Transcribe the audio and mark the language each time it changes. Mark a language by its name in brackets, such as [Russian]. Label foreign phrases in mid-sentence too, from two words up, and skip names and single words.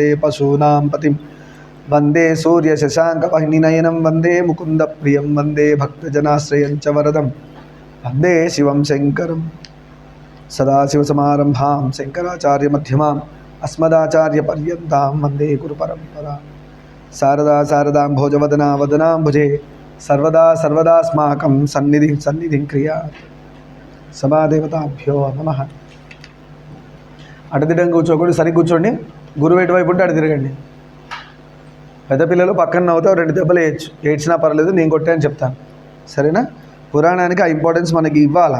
[Sanskrit] पशूनां पतिं वंदे सूर्यशशाङ्कवह्निनयनं वंदे मुकुन्दप्रियं वंदे भक्तजनाश्रयं च वरदं वंदे शिवं शङ्करं सदाशिवसमारम्भां शङ्कराचार्यमध्यमाम् अस्मदाचार्यपर्यन्तां वंदे गुरुपरम्परां शारदा शारदाम्भोजवदना वदनाम्भुजे सर्वदा सर्वदास्माकं सन्निधिं क्रियात् సభాదేవతాభ్యో నమః. [Telugu] అడ్డదిడ్డంగా కూర్చోకూడదు, సరిగ్గా కూర్చోండి. గురువు ఎటువైపు ఉంటే అటు తిరగండి. పెద్ద పిల్లలు పక్కన నవ్వుతావు, 2 దెబ్బలు వేయచ్చు, ఏడ్చినా పర్లేదు, నేను కొట్టాను చెప్తాను, సరేనా? పురాణానికి ఆ ఇంపార్టెన్స్ మనకి ఇవ్వాలా.